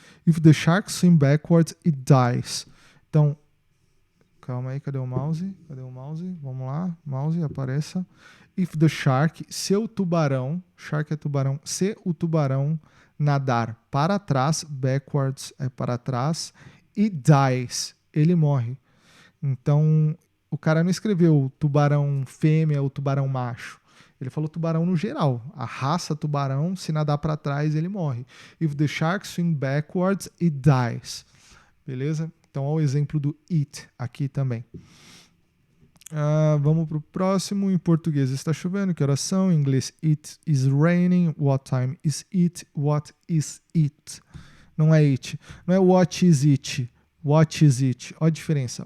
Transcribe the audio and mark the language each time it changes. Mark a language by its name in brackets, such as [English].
[English] If the shark swim backwards, it dies. [Portuguese] Então, calma aí, cadê o mouse? Vamos lá, mouse, apareça. [English] If the shark, [Portuguese] se o tubarão, shark é tubarão, se o tubarão nadar para trás, backwards é para trás, [English] it dies, [Portuguese] ele morre. Então, o cara não escreveu tubarão fêmea ou tubarão macho. Ele falou tubarão no geral. A raça tubarão, se nadar para trás, ele morre. [English] If the shark swim backwards, it dies. [Portuguese] Beleza? Então, olha o exemplo do it aqui também. Vamos para o próximo. Em português, está chovendo. Que horas são? Em inglês, [English] it is raining. What time is it? What is it? [Portuguese] Não é it. Não é [English] what is it. What is it? [Portuguese] Olha a diferença.